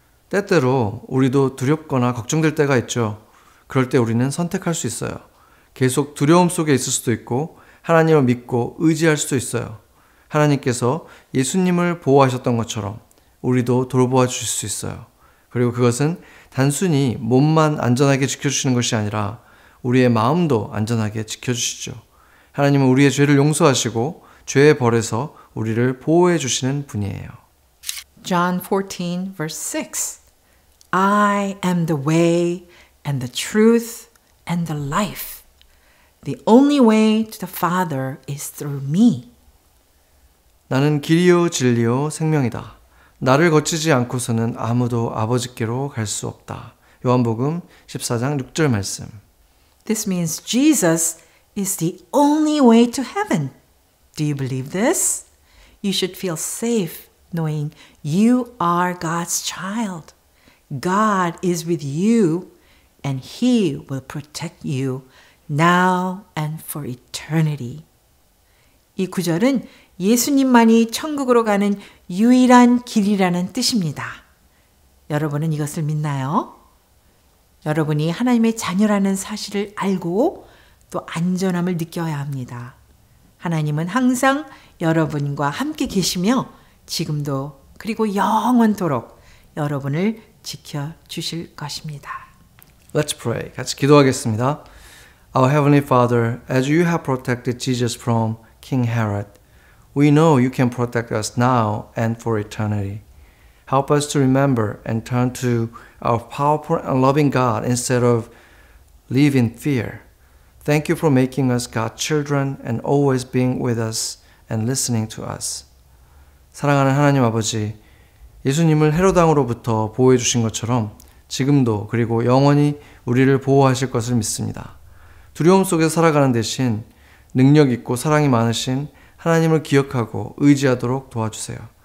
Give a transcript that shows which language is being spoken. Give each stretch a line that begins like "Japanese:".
Korean: 때때로 우리도 두렵거나 걱정될 때가 있죠. 그럴 때 우리는 선택할 수 있어요. 계속 두려움 속에 있을 수도 있고 하나님을 믿고 의지할 수도 있어요. 하나님께서 예수님을 보호하셨던 것처럼 우리도 돌보아 주실 수 있어요. 그리고 그것은 단순히 몸만 안전하게 지켜주시는 것이 아니라 우리의 마음도 안전하게 지켜주시죠. 하나님은 우리의 죄를 용서하시고 죄의 벌에서 우리를 보호해 주시는 분이에요.
English: John 14, verse 6. I am the way and the truth and the life. The only way to the Father is through me.
Korean: 나는 길이요 진리요 생명이다. 나를 거치지 않고서는 아무도 아버지께로 갈 수 없다. 요한복음 14장 6절 말씀.
English: This means Jesus is the only way to heaven. Do you believe this? You should feel safe knowing you are God's child. God is with you and He will protect you now and for eternity.
Korean: 이 구절은 예수님만이 천국으로 가는 유일한 길이라는 뜻입니다. 여러분은 이것을 믿나요? 여러분이 하나님의 자녀라는 사실을 알고 또 안전함을 느껴야 합니다. 하나님은 항상 여러분과 함께 계시며 지금도 그리고 영원토록 여러분을 지켜주실 것입니다.
English: Let's pray.
Korean: 같이 기도하겠습니다.
English: Our Heavenly Father, as you have protected Jesus from King Herod, we know you can protect us now and for eternity. Help us to remember and turn to our powerful and loving God instead of live in fear. Thank you for making us God's children and always being with us and listening to us.
Korean: 사랑하는 하나님 아버지, 예수님을 헤롯 왕으로부터 보호해 주신 것처럼 지금도 그리고 영원히 우리를 보호하실 것을 믿습니다. 두려움 속에 살아가는 대신 능력 있고 사랑이 많으신 하나님을 기억하고 의지하도록 도와주세요.